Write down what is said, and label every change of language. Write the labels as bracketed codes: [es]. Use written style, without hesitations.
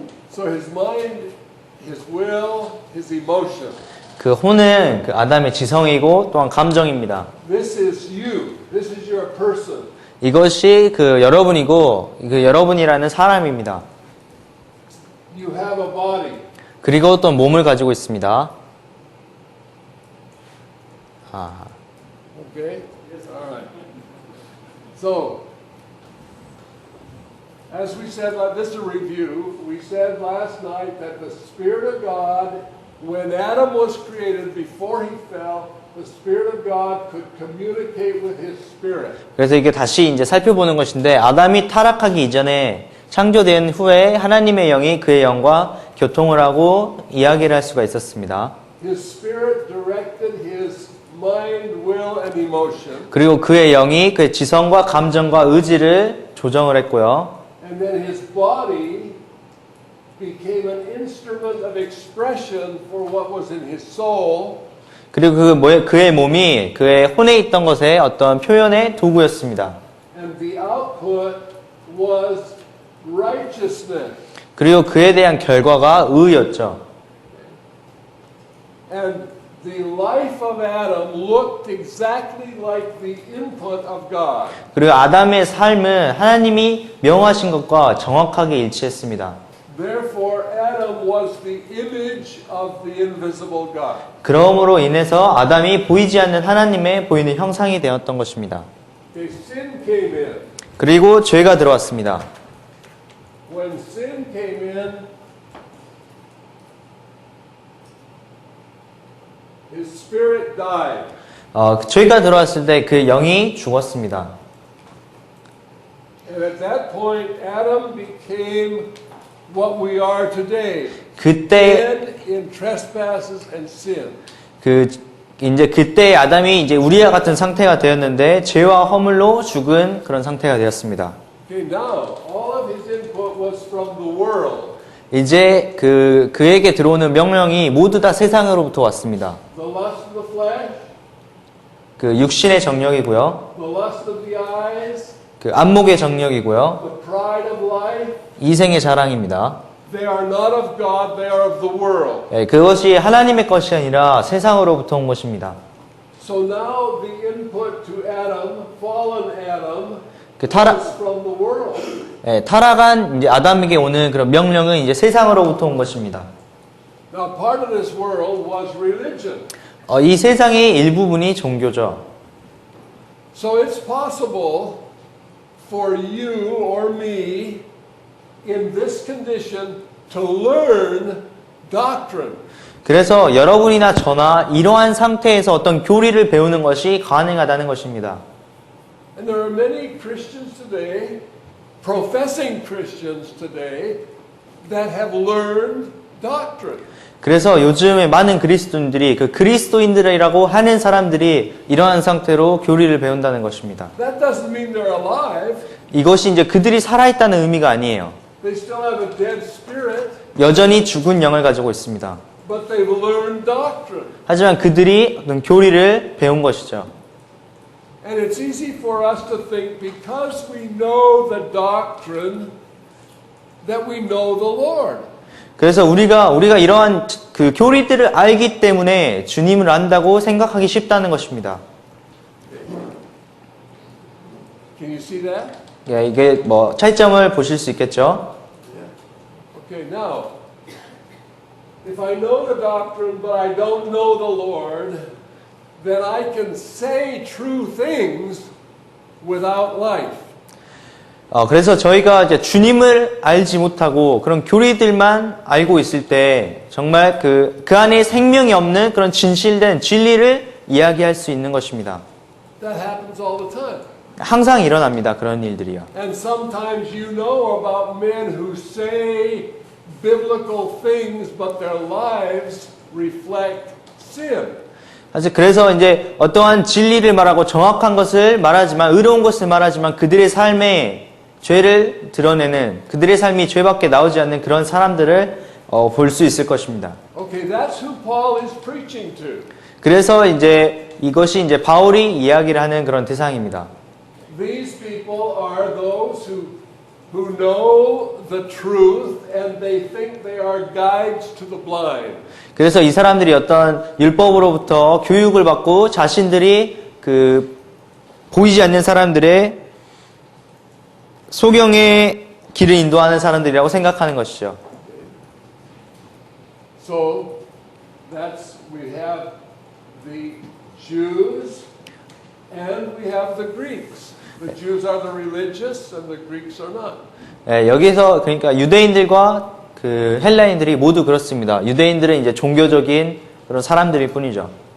[en] So his mind, his will, his emotion. [ko] 그 혼은 그 아담의 지성이고 또한 감정입니다. [en] This is you. This is your person. [ko] 이것이 그 여러분이고 그 여러분이라는 사람입니다. [en] You have a body. [ko] 그리고 또 몸을 가지고 있습니다. [en] Okay? All right. So, as we said, this is a review. We said last night that the Spirit of God, when Adam was created, before he fell, the Spirit of God could communicate with his spirit. [ko] 그래서 이게 다시 이제 살펴보는 것인데 아담이 타락하기 이전에 창조된 후에 하나님의 영이 그의 영과 교통을 하고 이야기를 할 수가 있었습니다. [en] His spirit directed his mind, will, and emotion. [ko] 그리고 그의 영이 그의 지성과 감정과 의지를 조정을 했고요. [en] And then his body became an instrument of expression for what was in his soul. [ko] 그리고 그의 몸이 그의 혼에 있던 것의 어떤 표현의 도구였습니다. [en] And the output was righteousness. [ko] 그리고 그에 대한 결과가 의였죠. [en] And the life of Adam looked exactly like the input of God. [ko] 그리고 아담의 삶은 하나님이 명하신 것과 정확하게 일치했습니다. [en] Therefore, Adam was the image of the invisible God. [ko] 그러므로 인해서 아담이 보이지 않는 하나님의 보이는 형상이 되었던 것입니다. [en] Okay, sin came in. [ko] 그리고 죄가 들어왔습니다. [en] When sin came in, his spirit died. [ko] 죄가 들어왔을 때 그 영이 죽었습니다. [en] And at that point, Adam became what we are today. [ko] 그때 [en] Dead in trespasses and sin. [ko] 이제 그때 아담이 이제 우리와 같은 상태가 되었는데 죄와 허물로 죽은 그런 상태가 되었습니다. [en] Okay, now all of his input was from the world. [ko] 이제 그에게 들어오는 명령이 모두 다 세상으로부터 왔습니다. [en] The lust of the flesh, [ko] 그 육신의 정력이고요. [en] the lust of the eyes, [ko] 그 안목의 정력이고요. [en] the pride of life. [ko] 이생의 자랑입니다. [en] They are not of God, they are of the world. [ko] 그것이 하나님의 것이 아니라 세상으로부터 온 것입니다. [en] So now the input to Adam, fallen Adam, [ko] 그 타락, [en] was from the world. [ko] 예, 타락한 이제 아담에게 오는 그런 명령은 이제 세상으로부터 온 것입니다. [en] Now part of this world was religion. [ko] 이 세상의 일부분이 종교죠. [en] So it's possible for you or me in this condition to learn doctrine. [ko] 그래서 여러분이나 저나 이러한 상태에서 어떤 교리를 배우는 것이 가능하다는 것입니다. [en] And there are many Christians today, professing Christians today, that have learned doctrine. [ko] 그래서 요즘에 많은 그리스도인들이 그 그리스도인들이라고 하는 사람들이 이러한 상태로 교리를 배운다는 것입니다. [en] That doesn't mean they're alive. [ko] 이것이 이제 그들이 살아있다는 의미가 아니에요. [en] They still have a dead spirit, [ko] 여전히 죽은 영을 가지고 있습니다. [en] but they've learned doctrine. [ko] 하지만 그들이 어떤 교리를 배운 것이죠. [en] And it's easy for us to think because we know the doctrine that we know the Lord. [ko] 그래서 우리가 이러한 그 교리들을 알기 때문에 주님을 안다고 생각하기 쉽다는 것입니다. [en] Can you see that? [ko] 예, 이게 뭐 차이점을 보실 수 있겠죠. [en] Okay, now, if I know the doctrine but I don't know the Lord, then I can say true things without life. [ko] 그래서 저희가 이제 주님을 알지 못하고 그런 교리들만 알고 있을 때 정말 그 안에 생명이 없는 그런 진실된 진리를 이야기할 수 있는 것입니다. [en] That happens all the time. [ko] 항상 일어납니다. 그런 일들이요. [en] And sometimes you know about men who say biblical things, but their lives reflect sin. [ko] 사실 그래서 이제 어떠한 진리를 말하고 정확한 것을 말하지만 의로운 것을 말하지만 그들의 삶에 죄를 드러내는 그들의 삶이 죄밖에 나오지 않는 그런 사람들을 볼 수 있을 것입니다. [en] Okay, that's who Paul is preaching to. [ko] 그래서 이제 이것이 이제 바울이 이야기를 하는 그런 대상입니다. [en] These people are those who know the truth and they think they are guides to the blind. [ko] 그래서 이 사람들이 어떤 율법으로부터 교육을 받고 자신들이 그 보이지 않는 사람들의 소경의 길을 인도하는 사람들이라고 생각하는 것이죠. [en] So we have the Jews and we have the Greeks. The Jews are the religious and the Greeks are not. [ko] 예, 여기서 그러니까 유대인들과 그 헬라인들이 모두 그렇습니다. 유대인들은 이제 종교적인 그런 사람들일 뿐이죠.